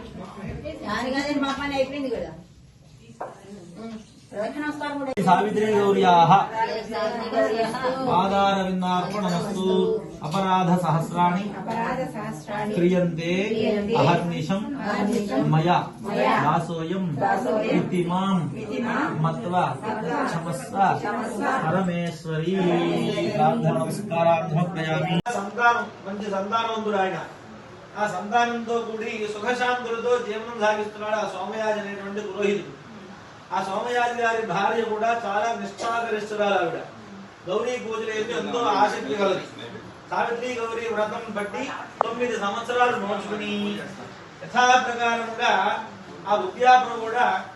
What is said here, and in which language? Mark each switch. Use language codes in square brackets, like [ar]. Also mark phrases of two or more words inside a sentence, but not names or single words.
[sa] सावित्री गौर्याः पादारविन्दार्पणमस्तु अपराध सहस्राणि क्रियन्ते अहर्निशं मया दासोऽयं इति मां मत्वा क्षमस्व परमेश्वरी नमस्कारान् [te] సంతానం మంచి సంతానవంతుడు ఆయన ఆ సంతానంతో కూడి సుఖశాంతులతో జీవనం సాగిస్తున్నాడు ఆ సోమయాజి అనేటువంటి పురోహితుడు ఆ సోమయాజి గారి భార్య కూడా చాలా నిష్ఠాగరిష్ఠురాలు ఆవిడ గౌరీ పూజలు అయితే ఎంతో ఆసక్తి కలది సావిత్రి గౌరీ వ్రతం బట్టి 9 సంవత్సరాలు నోచుకుని యథాప్రకారంగా ఆ ఉద్యాపన కూడా